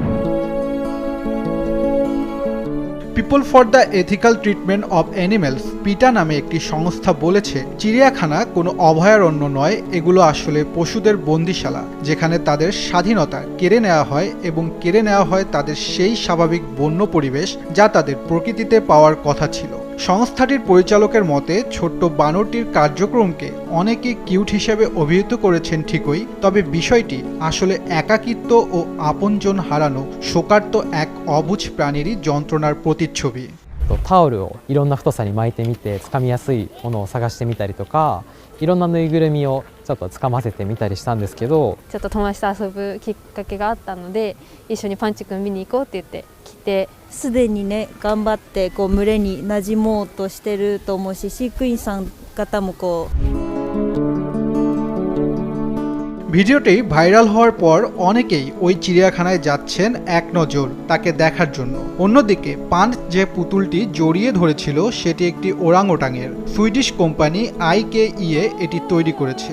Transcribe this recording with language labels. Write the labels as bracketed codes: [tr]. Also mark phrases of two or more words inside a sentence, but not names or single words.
[bn] পিপল ফর দ্য এথিক্যাল ট্রিটমেন্ট অব অ্যানিমেলস পিটা নামে একটি সংস্থা বলেছে, চিড়িয়াখানা কোনো অভয়ারণ্য নয়, এগুলো আসলে পশুদের বন্দিশালা, যেখানে তাদের স্বাধীনতা কেড়ে নেওয়া হয় এবং কেড়ে নেওয়া হয় তাদের সেই স্বাভাবিক বন্য পরিবেশ যা তাদের প্রকৃতিতে পাওয়ার কথা ছিল। সংস্থাটির পরিচালকের মতে ছোট্ট বানরটির কার্যক্রমকে অনেকে কিউট হিসেবে অভিহিত করেছেন ঠিকই, তবে বিষয়টি আসলে একাকিত্ব ও আপনজন হারানো শোকার্ত এক অবুঝ প্রাণীরই যন্ত্রণার প্রতিচ্ছবি। [ja] タオルをいろんな太さに巻いてみて掴みやすいものを探してみたりとか、いろんなぬいぐるみをちょっと掴ませてみたりしたんですけど、ちょっと友達と遊ぶきっかけがあったので、一緒にパンチ君見に行こうって言って来て、すでにね頑張ってこう群れに馴染もうとしてると思うし、飼育員さん方もこう [bn] ভিডিওটি ভাইরাল হওয়ার পর অনেকেই ওই চিড়িয়াখানায় যাচ্ছেন এক নজর তাকে দেখার জন্য। অন্যদিকে পাঞ্চ যে পুতুলটি জড়িয়ে ধরেছিল সেটি একটি ওরাংওটাংয়ের। সুইডিশ কোম্পানি IKEA এটি তৈরি করেছে।